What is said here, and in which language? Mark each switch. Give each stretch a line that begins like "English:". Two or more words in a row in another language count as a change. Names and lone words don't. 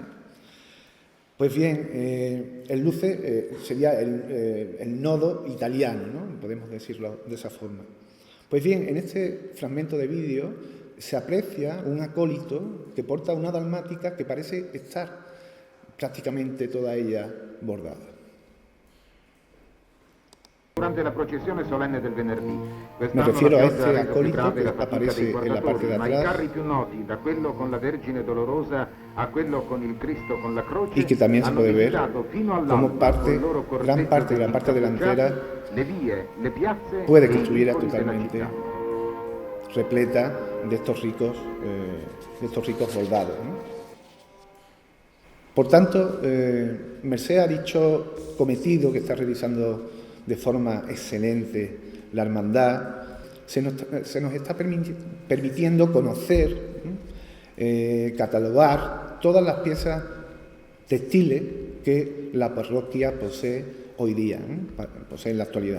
Spanish: Pues bien, el Luce sería el nodo italiano, ¿no?, podemos decirlo de esa forma. Pues bien, en este fragmento de vídeo se aprecia un acólito que porta una dalmática que parece estar prácticamente toda ella bordada.
Italian: Durante la processione solenne del venerdì.
Spanish: Me refiero a este acólito que aparece en la parte de
Italian: ma i
Spanish: atrás
Italian: carri più noti, da quello con la Vergine Dolorosa a quello con il Cristo con la croce,
Spanish: y que también se
Italian: hanno
Spanish: puede ver
Italian: visitato fino
Spanish: como
Italian: all'alba
Spanish: parte,
Italian: col loro
Spanish: gran
Italian: corteggio
Spanish: parte de la
Italian: degli
Spanish: parte delantera
Italian: incappucciati, le vie, le piazze
Spanish: puede
Italian: e
Spanish: que
Italian: i
Spanish: estuviera
Italian: vicoli della
Spanish: totalmente
Italian: città.
Spanish: repleta de estos ricos bordados, ¿no? Por tanto, merced a dicho cometido que está realizando de forma excelente la hermandad, se nos está permitiendo conocer, catalogar todas las piezas textiles que la parroquia posee hoy día, posee en la actualidad.